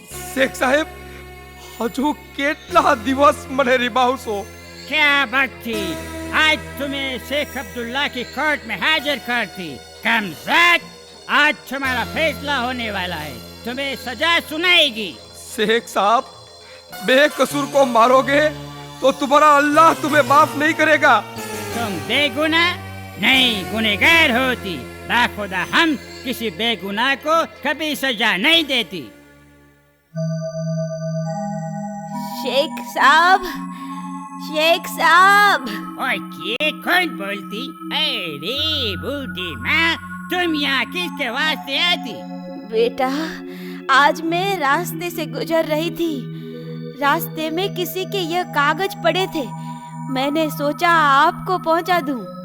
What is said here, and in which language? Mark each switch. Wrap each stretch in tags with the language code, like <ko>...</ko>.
<gu>શેખ સાહેબ, હજુ કેટલા દિવસ મને रिबावसो?</gu> <hi>क्या बात थी? आज तुम्हें शेख अब्दुल्ला की कोर्ट में हाजिर कर थी. कमज़ाद, आज तुम्हारा फैसला होने वाला है. तुम्हें सजा सुनाएगी. शेख साहब, बेकसूर को मारोगे तो तुम्हारा अल्लाह तुम्हें माफ नहीं करेगा. तुम बेगुनाह नहीं गुनहगार होती. बाखुदा हम किसी बेगुनाह को कभी सजा नहीं देती. शेख साहब, शेख साहब. और ये कौन बोलती? अरे बूढ़ी माँ, तुम यहाँ किसके वास्ते आती? बेटा, आज मैं रास्ते से गुजर रही थी. रास्ते में किसी के यह कागज पड़े थे. मैंने सोचा आपको पहुंचा दूं.</hi>